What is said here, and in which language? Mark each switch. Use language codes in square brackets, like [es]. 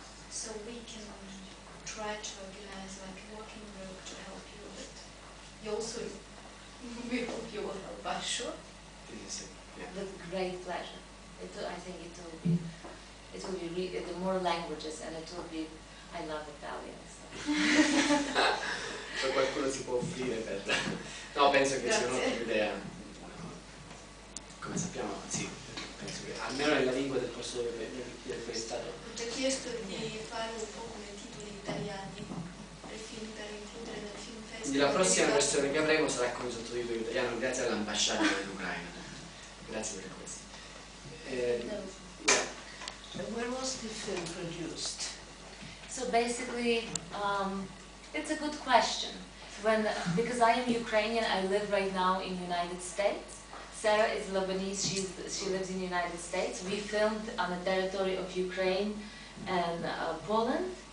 [en] So we can try to organize like a working group to help you, but you also, we hope you will help us, sure? With great pleasure. I think it will be the more languages, and it will be, I love Italian. So. [it] Se qualcuno si può offrire per... No, penso che sia un'ottima idea. Come sappiamo, sì, penso che almeno nella lingua del posto dove è stato. Ti ho chiesto di fare un po' come titoli italiani per film, per includere nel film festival. Quindi la prossima versione che avremo sarà con i sottotitoli in italiano grazie all'ambasciata dell'Ucraina. Grazie per questo. [en] Where was the film produced? So basically, it's a good question. Because I am Ukrainian, I live right now in the United States. Sarah is Lebanese, she lives in the United States. We filmed on the territory of Ukraine and Poland.